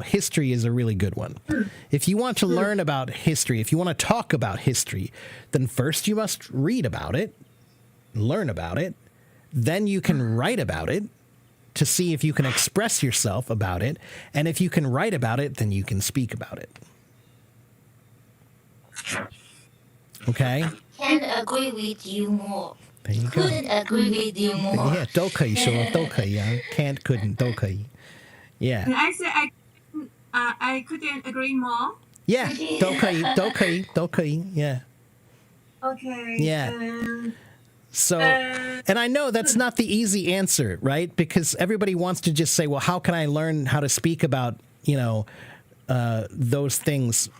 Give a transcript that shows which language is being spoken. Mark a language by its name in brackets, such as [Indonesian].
[English] History is a really good one. If you want to learn about history, if you want to talk about history, then first you must read about it, learn about it, then you can write about it to see if you can express yourself about it, and if you can write about it, then you can speak about it. Okay? Can't agree with you more. There you go. Couldn't agree with you more. [Chinese] Yeah, 都可以说，都可以啊 [English] can't, couldn't, [Chinese] 都可以 Yeah. [English] And I say I couldn't agree more. [Chinese] Yeah, 都可以 Yeah. [English] Okay. Yeah. So, and I know that's not the easy answer, right? Because everybody wants to just say, well, how can I learn how to speak about, those things?